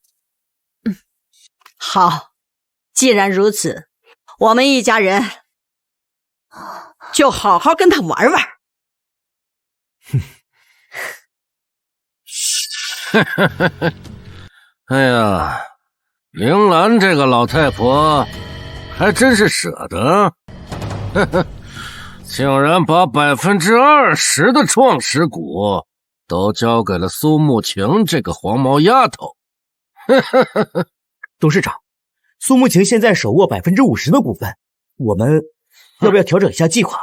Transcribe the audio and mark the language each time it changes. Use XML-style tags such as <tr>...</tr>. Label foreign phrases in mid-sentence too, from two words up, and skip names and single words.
<zh>好，既然如此，我們一家人就好好跟他玩玩。哎呀，铃蘭這個老太婆還真是捨得，竟然把20%的創始股都交給了蘇慕晴這個黃毛丫頭。董事長，蘇慕晴現在手握50%的股份，我們要不要調整一下計劃？</zh>